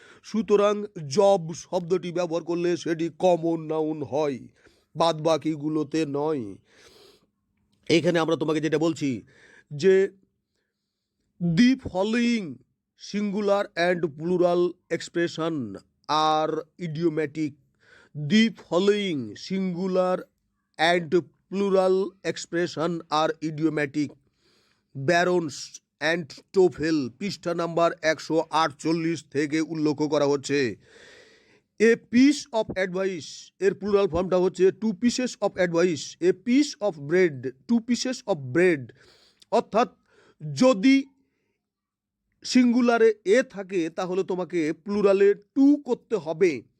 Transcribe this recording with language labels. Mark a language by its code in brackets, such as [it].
[bn] সুতরাং জব শব্দটি ব্যবহার করলে সেটি কমন নাউন হয়, বাদ বাকিগুলোতে নয়। এখানে আমরা তোমাকে যেটা বলছি যে [en] The following singular and plural expression are idiomatic. The following singular and plural expression are idiomatic. [bn] Barons and TOEFL পৃষ্ঠা নাম্বার 148 থেকে উল্লেখ করা হচ্ছে। [en] A piece of advice এর plural ফর্মটা হচ্ছে two pieces of advice, a piece of bread, two pieces of bread. [bn] অর্থাৎ যদি সিঙ্গুলারে এ থাকে তাহলে তোমাকে প্লুরালে টু করতে হবে।